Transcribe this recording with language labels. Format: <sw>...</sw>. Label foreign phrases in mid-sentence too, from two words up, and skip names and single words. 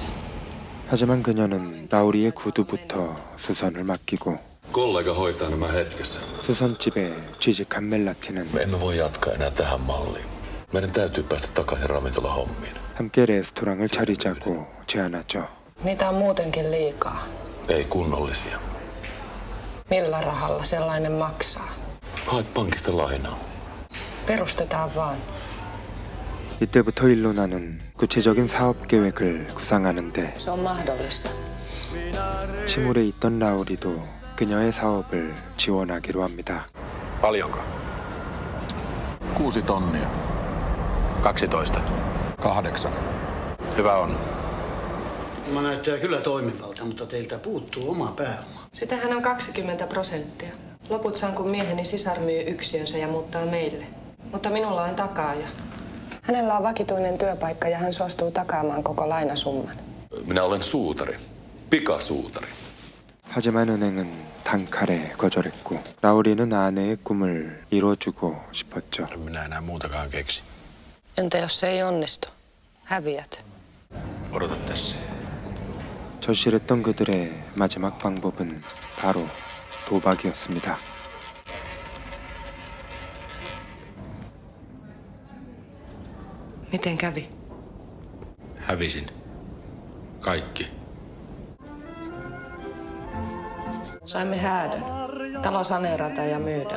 <ko>하지만 그녀는 라우리의 구두부터 수선을 맡기고</ko> <fi>Kollega hoitaa nämä hetkessä.</fi> <ko>수선집에 취직한 멜라티는</ko> <fi>Me emme voi jatkaa enää tähän malliin. Meidän täytyy päästä takaisin ravintolahommiin.</fi> <ko>함께 레스토랑을 차리자고 제안하죠.</ko> <fi>Niitä on muutenkin liikaa. Ei kunnollisia. Millä rahalla sellainen maksaa? Haet pankista lainaa. Perustetaan vaan.</fi> <ko>이때부터 일로나는 구체적인 사업 계획을 구상하는데</ko> <fi>Se on mahdollista.</fi> <ko>침울해 있던 라우리도 그녀의 사업을 지원하기로 합니다.</ko> <fi>Paljonko? 6 tonnia. 12. 8. Hyvä on. Mä näyttää kyllä toimivalta, mutta teiltä puuttuu oma pääoma. Sitähän on 20%. Loput saan, kun mieheni sisar myy yksiönsä ja muuttaa meille. Mutta minulla on takaaja. Hänellä on vakituinen työpaikka ja hän suostuu takaamaan koko lainasumman. Minä olen suutari. Pikasuutari.</fi> <ko>하지만 은행은 단칼에 거절했고 라우리는 아내의 꿈을 이뤄주고 싶었죠.</ko> <fi>En minä enää muutakaan keksi. Entä jos se ei onnistu? Häviät. Odota tässä.</fi> <ko>절실했던 그들의 마지막 방법은 바로 도박이었습니다.</ko> <fi>Miten kävi? Hävisin. Kaikki. Saimme häädön. Talo saneerataan ja myydään.</fi>